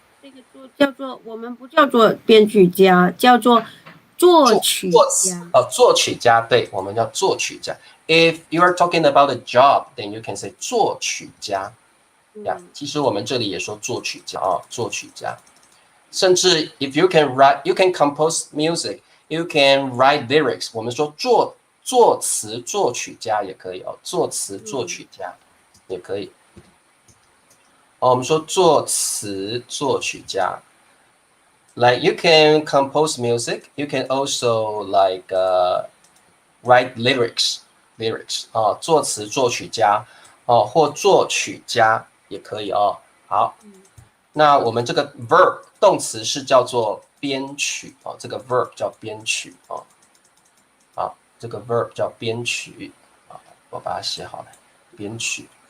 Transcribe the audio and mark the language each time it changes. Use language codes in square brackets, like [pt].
[zh] 这个叫做我们不叫做编剧家，叫做作曲家。作曲家，对，我们叫作曲家。 [en] If you are talking about a job, then you can say [zh] 作曲家。其实我们这里也说作曲家作曲家。甚至 [en] if you can write, you can compose music, you can write lyrics。 [zh] 我们说作词作曲家也可以作词作曲家也可以。我们说作词作曲家。 [en] Like you can compose music, you can also like write lyrics [zh] 作词作曲家或作曲家也可以好，那我们这个 verb 动词是叫做编曲这个 verb 叫编曲这个 verb 叫编曲我把它写好了，编曲。